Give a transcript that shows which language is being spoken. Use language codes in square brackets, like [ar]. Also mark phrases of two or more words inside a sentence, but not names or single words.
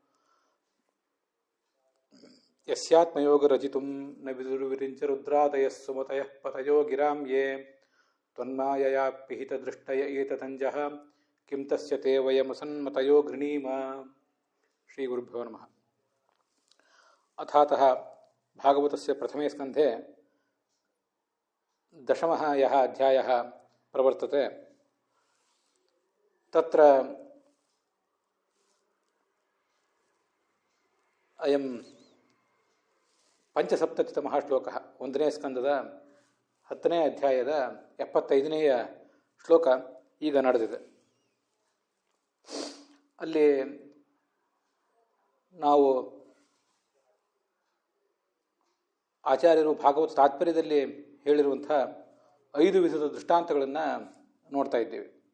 [sa] ಯಸ್ಯಾತ್ಮಯೋಗರಚಿತುಂ ನ ವಿದುರ್ವಿರಿಂಚ ರುದ್ರಾದಯಃ ಸುಮತಯಃ ಪತಯೋ ಗಿರಾಂ ಯೇ ತ್ವನ್ಮಾಯಯಾ ಪಿಹಿತದೃಷ್ಟಯ ಏತತಂಜಃ ಕಿಂ ತಸ್ಯ ತೇ ವಯಮಸನ್ಮತಯೋ ಗೃಣೀಮ. ಶ್ರೀ ಗುರುಭ್ಯೋ ನಮಃ. ಅಥಾತಃ ಭಾಗವತಸ್ಯ ಪ್ರಥಮೇ ಸ್ಕಂಧೆ ದಶಮಃ ಯಃ ಅಧ್ಯಾಯಃ ಪ್ರವರ್ತತೆ. ತತ್ರ ಅಯಂ ಪಂಚಸಪ್ತತಿತಮಃ ಶ್ಲೋಕಃ, [kn] ಒಂದನೇ ಸ್ಕಂದದ 10ನೇ ಅಧ್ಯಾಯದ 75ನೇಯ ಶ್ಲೋಕ ಈಗ ನಡೆದಿದೆ. ಅಲ್ಲಿ ನಾವು ಆಚಾರ್ಯರು ಭಾಗವತ ತಾತ್ಪರ್ಯದಲ್ಲಿ ಹೇಳಿರುವಂಥ 5 ವಿಧದ ದೃಷ್ಟಾಂತಗಳನ್ನು ನೋಡ್ತಾ ಇದ್ದೇವೆ.